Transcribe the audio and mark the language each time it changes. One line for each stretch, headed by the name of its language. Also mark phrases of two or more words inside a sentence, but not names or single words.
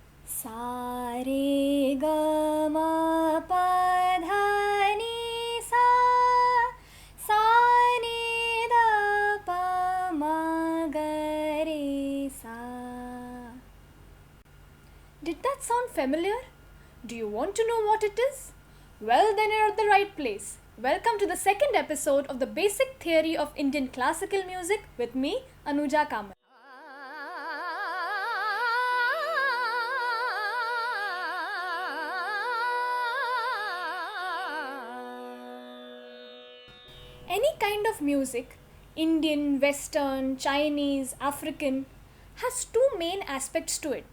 Hindi: सा रे ग म प ध नि सा सा नि ध प म ग re sa.
English: Did that sound familiar? Do you want to know what it is? Well, then you're at the right place. Welcome to the second episode of the Basic Theory of Indian Classical Music with me, Anuja. Any kind of music, Indian, Western, Chinese, African, has two main aspects to it.